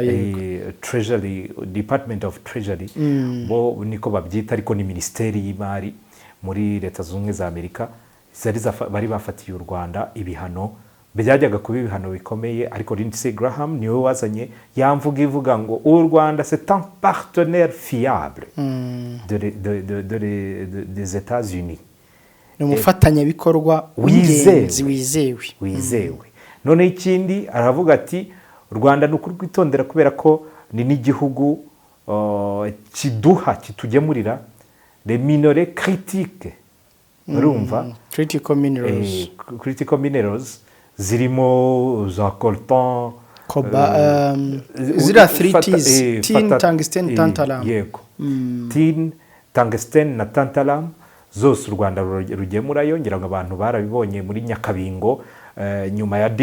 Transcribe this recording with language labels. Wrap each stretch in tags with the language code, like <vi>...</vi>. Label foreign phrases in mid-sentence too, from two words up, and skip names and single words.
<en>Treasury Department of Treasury</en> <rw>bo niko babyita ariko ni minisiteri y'imari muri leta zunze za Amerika bari bafatiye u Rwanda ibihano byajyaga kuba ibihano bikomeye ariko Lindsey Graham niwe wazanye yamvuga ivuga ngo u Rwanda</rw> <fr>c'est un partenaire fiable des États-Unis</fr> <rw>ni umufatanyabikorwa wizewe none ikindi aravuga ati u Rwanda ni ukurwitondera kubera ko ni n'igihugu kitugemurira</rw> <fr>les minéraux critiques</fr> <rw>urumva</rw> <en>critical minerals</en> <rw>zirimo za coltan ziriya 3Ts</rw> <en>tin tungsten tantalum</en> <rw>yego</rw> <en>tin tungsten</en> <rw>na tantalum zose u Rwanda rugemurayo ngira ngo abantu barabibonye muri Nyakabingo nyuma ya</rw>